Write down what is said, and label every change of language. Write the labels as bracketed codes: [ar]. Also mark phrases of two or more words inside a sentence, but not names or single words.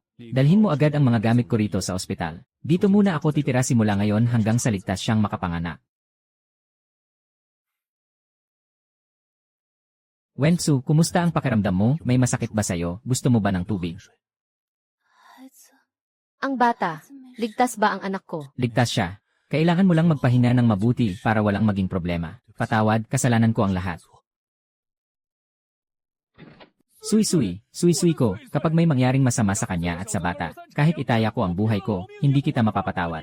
[tl] Dalhin mo agad ang mga gamit ko rito sa ospital. Dito muna ako titira simula ngayon hanggang sa ligtas siyang makapanganak. Wensu, kumusta ang pakiramdam mo? May masakit ba sa'yo? Gusto mo ba ng tubig? [zh] 孩子， [tl] Ang bata, [zh] 孩子没事。 [tl] ligtas ba ang anak ko? Ligtas siya. Kailangan mo lang magpahinga ng mabuti para walang maging problema. Patawad, kasalanan ko ang lahat. Suy-suy ko, kapag may mangyaring masama sa kanya at sa bata, kahit itaya ko ang buhay ko, hindi kita mapapatawad.